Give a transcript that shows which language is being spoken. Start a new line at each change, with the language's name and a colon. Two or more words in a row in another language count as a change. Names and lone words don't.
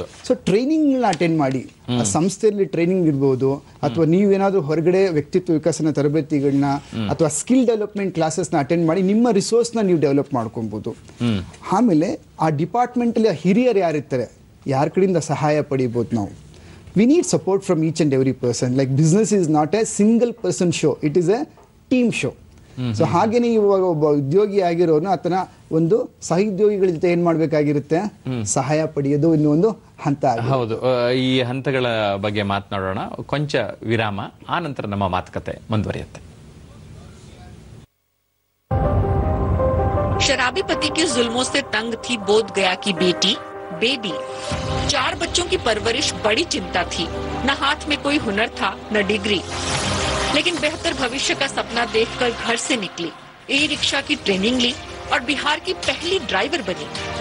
Kannada: ಸೊ
English: training attend
Kannada: ಮಾಡಿ, ಸಂಸ್ಥೆಯಲ್ಲಿ ಟ್ರೈನಿಂಗ್ ಇರ್ಬೋದು, ಅಥವಾ ನೀವೇನಾದ್ರೂ ಹೊರಗಡೆ ವ್ಯಕ್ತಿತ್ವ ವಿಕಸನ ತರಬೇತಿಗಳನ್ನ ಅಥವಾ
English: skill development
Kannada: ಕ್ಲಾಸಸ್ನ ಅಟೆಂಡ್ ಮಾಡಿ ನಿಮ್ಮ ರಿಸೋರ್ಸ್ನ ನೀವು ಡೆವಲಪ್ ಮಾಡ್ಕೊಬಹುದು. ಆಮೇಲೆ ಆ ಡಿಪಾರ್ಟ್ಮೆಂಟ್ ಅಲ್ಲಿ ಹಿರಿಯರು ಯಾರಿರ್ತಾರೆ, ಯಾರ ಕಡೆಯಿಂದ ಸಹಾಯ ಪಡಿಬಹುದು ನಾವು.
English: We need support from each and every person. Like business is not a single person show, it is a team show.
Kannada: ಸೊ ಹಾಗೇನೆ ಇವಾಗ ಒಬ್ಬ ಉದ್ಯೋಗಿ ಆಗಿರೋನು ಆತನ ಒಂದು ಸಹೋದ್ಯೋಗಿಗಳ ಜೊತೆ ಏನ್ ಮಾಡ್ಬೇಕಾಗಿರುತ್ತೆ, ಸಹಾಯ ಪಡೆಯೋದು ಇನ್ನೊಂದು ಹಂತ. ಹೌದು. ಈ ಹಂತಗಳ ಬಗ್ಗೆ ಮಾತನಾಡೋಣ, ಕೊಂಚ ವಿರಾಮ, ಆ ನಂತರ ನಮ್ಮ ಮಾತುಕತೆ ಮುಂದುವರಿಯುತ್ತೆ.
Hindi: शराबी पति के जुल्मों से तंग थी बोध गया की बेबी। 4 बच्चों की परवरिश बड़ी चिंता थी। न हाथ में कोई हुनर था, न डिग्री, लेकिन बेहतर भविष्य का सपना देखकर घर से निकली, ई रिक्शा की ट्रेनिंग ली और बिहार की पहली ड्राइवर बनी।